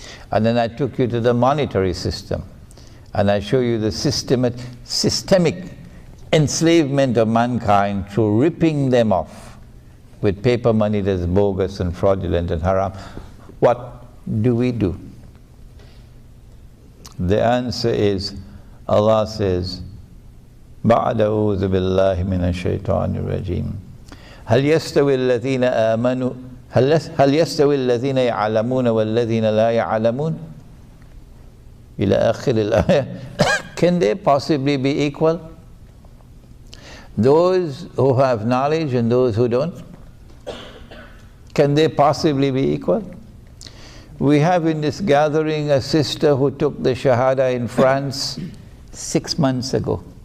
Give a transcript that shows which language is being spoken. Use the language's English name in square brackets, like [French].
[English] And then I took you to the monetary system, and I show you the systemic enslavement of mankind through ripping them off with paper money that is bogus and fraudulent and haram. What do we do? The answer is, Allah says, [Arabic] بَعْدَ أَعُوذُ بِاللَّهِ مِنَ الشَّيْطَانِ الرَّجِيمِ هَلْ يَسْتَوِي الَّذِينَ آمَنُوا هل يستوي الذين يعلمون والذين لا يعلمون إلى آخر الآية. [English] Can they possibly be equal? Those who have knowledge and those who don't? Can they possibly be equal? We have in this gathering a sister who took the Shahada in France 6 months ago.